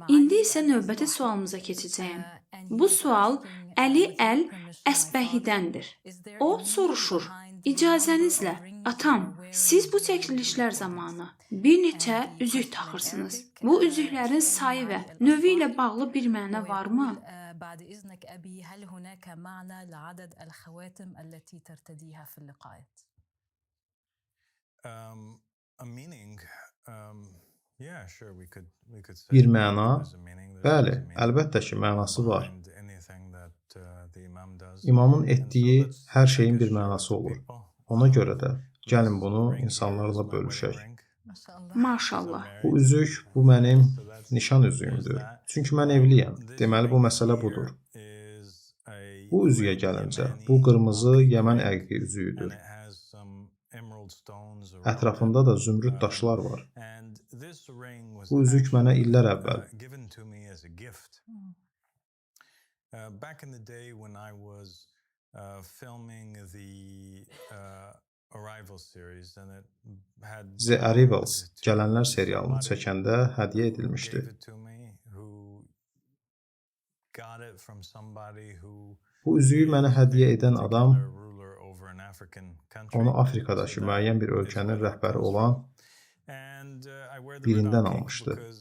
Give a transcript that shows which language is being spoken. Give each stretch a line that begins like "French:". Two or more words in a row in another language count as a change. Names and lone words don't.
Azerbaijani: İndi isə növbəti sualımıza keçəcəyəm. Bu sual Əli Əl-Əsbəhidəndir. O soruşur: İcazənizlə, atam, siz bu çəkilişlər zamanı bir neçə üzük taxırsınız. Bu üzüklərin sayı və növü ilə bağlı bir məna varmı?
Arabic: بعد إذنك أبي هل هناك معنى لعدد الخواتم التي ترتديها في اللقاءات؟
Azerbaijani: Bir məna? Bəli, əlbəttə ki, mənası var. İmamın etdiyi hər şeyin bir mənası olur. Ona görə də gəlin bunu insanlarla bölüşək. Maşallah. Bu üzük, bu mənim nişan üzüyümdür. Çünki mən evliyəm. Deməli, bu məsələ budur. Bu üzüyə gəlincə, bu qırmızı Yəmən əqiqi üzüyüdür. Ətrafında da zümrüd daşlar var. Bu üzük mənə illər əvvəl
English: back in the day when I was filming the Arrival series and it had
Azerbaijani: The Arrivals Gələnlər serialını çəkəndə hədiyyə edilmişdi. Bu üzüyü mənə hədiyyə edən adam onu Afrikadakı müəyyən bir ölkənin rəhbəri olan birindən almışdı.